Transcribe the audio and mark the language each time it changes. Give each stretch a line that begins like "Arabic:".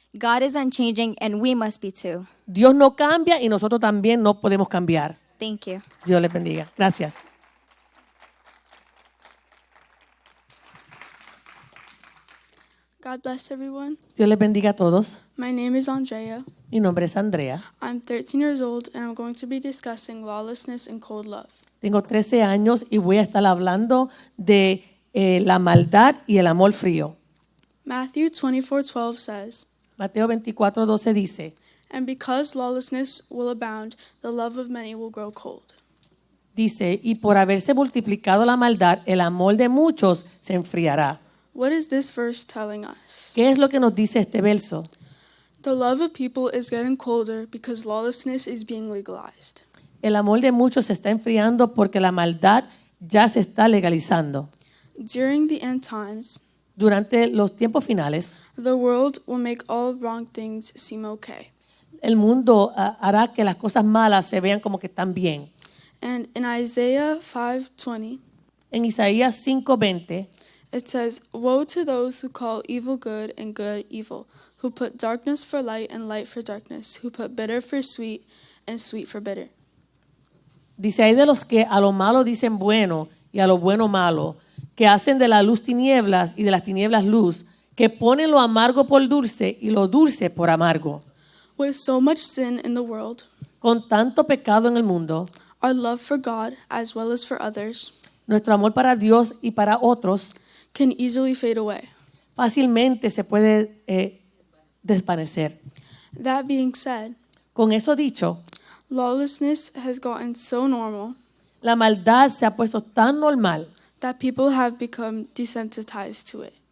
English: God is unchanging, and we must be too.
Spanish: Dios no cambia y nosotros también no podemos cambiar.
English: Thank you.
Spanish: Dios les bendiga. Gracias.
English: God bless everyone.
Spanish: Dios les bendiga a todos.
English: My name is Andrea.
Spanish: Mi nombre es Andrea.
English: I'm 13 years old and I'm going to be discussing lawlessness and cold love.
Spanish: Tengo 13 años y voy a estar hablando de la maldad y el amor frío.
English: Matthew 24:12 says,
Spanish: Mateo 24:12 dice,
English: "And because lawlessness will abound, the love of many will grow cold."
Spanish: y por haberse multiplicado la maldad, el amor de muchos se enfriará.
English: What is this verse telling us?
Spanish: ¿Qué es lo que nos dice este verso?
English: The love of people is getting colder because lawlessness is being legalized.
Spanish: El amor de muchos se está enfriando porque la maldad ya se está legalizando.
English: During the end times,
Spanish: Durante los tiempos finales,
English: the world will make all wrong things seem okay.
Spanish: el mundo hará que las cosas malas se vean como que están bien.
English: And in Isaiah 5:20,
Spanish: En Isaías 5:20
English: it says, "Woe to those who call evil good and good evil, who put darkness for light and light for darkness, who put bitter for sweet and sweet for bitter."
Spanish: dice, hay de los que a lo malo dicen bueno y a lo bueno malo, que hacen de la luz tinieblas y de las tinieblas luz, que ponen lo amargo por dulce y lo dulce por amargo.
English: With so much sin in the world,
Spanish: Con tanto pecado en el mundo,
English: our love for God as well as for others
Spanish: nuestro amor para Dios y para otros
English: can easily fade away.
Spanish: fácilmente se puede desvanecer.
English: That being said,
Spanish: Con eso dicho,
English: lawlessness has gotten so normal
Spanish: la maldad se ha puesto tan normal
English: that people have become desensitized to it.